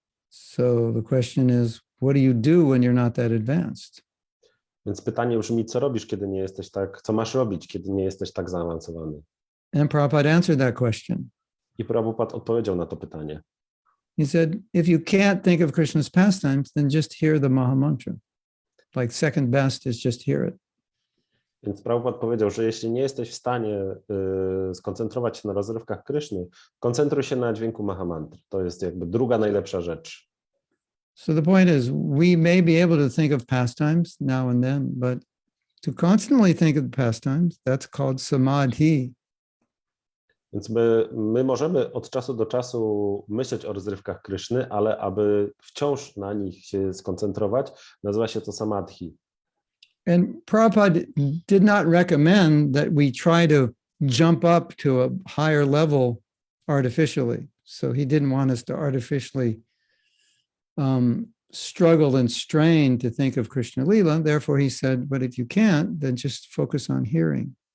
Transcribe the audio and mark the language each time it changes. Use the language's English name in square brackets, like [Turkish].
[English] So the question is, what do you do when you're not that advanced? [Polish] Więc pytanie brzmi, co robisz, kiedy nie jesteś co masz robić, kiedy nie jesteś tak zaawansowany? [English] And Prabhupada answered that question. [Polish] I Prabhupada odpowiedział na to pytanie. [English] He said, if you can't think of Krishna's pastimes, then just hear the Maha Mantra. Like second best is just hear it. [Polish] Więc Prabhupada powiedział, że jeśli nie jesteś w stanie skoncentrować się na rozrywkach Kryszny, koncentruj się na dźwięku Mahamantry. To jest jakby druga najlepsza rzecz. [English] So the point is, we may be able to think of pastimes now and then, but to constantly think of the pastimes, that's called samadhi. [Polish] Więc my możemy od czasu do czasu myśleć o rozrywkach Kryszny, ale aby wciąż na nich się skoncentrować, nazywa się to samadhi. [English] And Prabhupada did not recommend that we try to jump up to a higher level artificially. So he didn't want us to artificially struggle and strain to think of Krishna Lila. Therefore, he said, but if you can't, then just focus on hearing.